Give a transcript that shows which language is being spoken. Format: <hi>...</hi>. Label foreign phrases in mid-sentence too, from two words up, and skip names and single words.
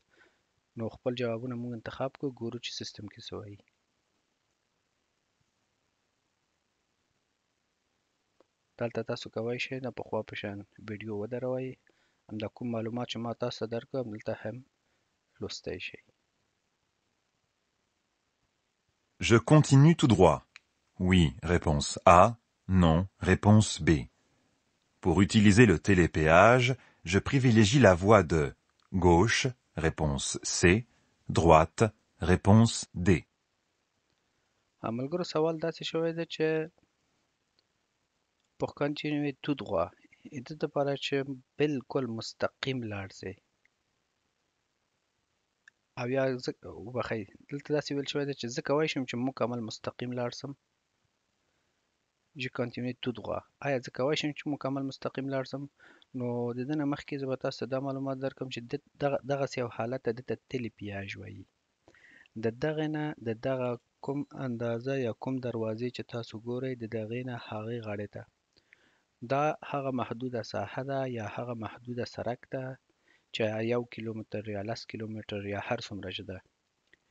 <ps>نو خپل جوابونه موږ انتخاب کړو ګورو چې سیستم کې څه وایي. دلته تاسو کولی شئ د پخوا په شان ویډیو ودروئ همدا کوم معلومات چې ما تاسو ته درکړم دلته هم لوستی شئ.</ps> <fr>Je continue tout droit. Oui, réponse A. Non, réponse B. Pour utiliser le télépéage, je privilégie la voie de gauche, réponse C. Droite, réponse D.</fr> <ps>ملګرو سوال داسې شوی ده چې</ps> <fr>pour continuer tout droit</fr> <ps>د دې دپاره چې بالکل مستقیم لاړ شئ او یا وبخئ دلته داسې ویل شوی ده چې زه کولی شم چې مکمل مستقیم لاړ شم.</ps> <fr>je continue tout droit.</fr> <ps>آیا زه کولی شم چې مکمل مستقیم لاړ شم؟ نو د دې نه مخکې زه به تاسو ته دا معلومات درکړم چې دغسې یو حالت ته دته تلیپیاژ وایي. د دغې نه د دغه کوم اندازه یا کوم دروازې چې تاسو ګورئ د دغې نه هغې غاړې ته دا هغه محدوده ساحه ده یا هغه محدوده سرک ده چې 1 کیلومتر یا 10 کیلومتر یا هر څومره چې ده</ps>